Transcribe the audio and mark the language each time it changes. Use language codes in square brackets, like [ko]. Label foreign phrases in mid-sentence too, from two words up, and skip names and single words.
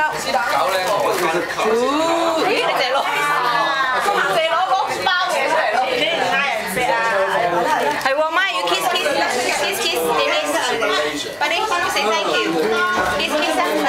[yue] 咦，你哋攞包嘢出嚟咯，竟然嗌人食啊！係喎，媽要 kiss Dennis， [en] Buddy say thank you， [yue] kiss 啊！